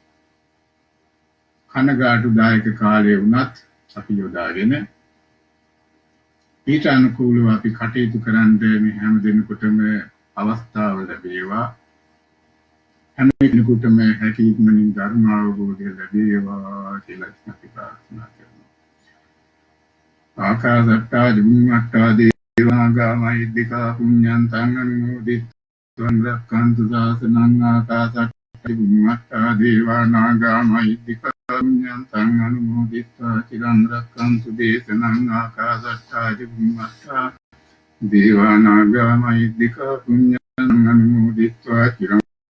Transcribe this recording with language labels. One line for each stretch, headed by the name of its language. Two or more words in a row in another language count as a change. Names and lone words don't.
Sinhala: කනගාටුදායක කාලය වුණත් අපි යොදාගෙන ඊට අනුකූලව අපි කටයුතු කරන්න මේ හැම දිනකටම අවස්ථාව ලැබේවා. හැම කෙනෙකුටම හැකි ඉක්මනින් ධර්ම අවබෝධය ලැබේවා කියලා අපි ප්‍රාර්ථනා කරනවා.
Pali: ආකාශට්ටා දුම්මට්ටා දේවාගා මහිද්దికා පුඤ්ඤන්තං අනුමෝදිත්වං රක්ඛන්තු ශාසනං ආකාශට්ටා දුම්මට්ටා දේවානාගා මහිද්దికා පුඤ්ඤන්තං අනුමෝදිත්වා චිරං රක්ඛන්තු දේශනං ආකාශට්ටා දුම්මට්ටා දේවානාගා මහිද්దికා පුඤ්ඤන්තං අනුමෝදිත්වා චිරං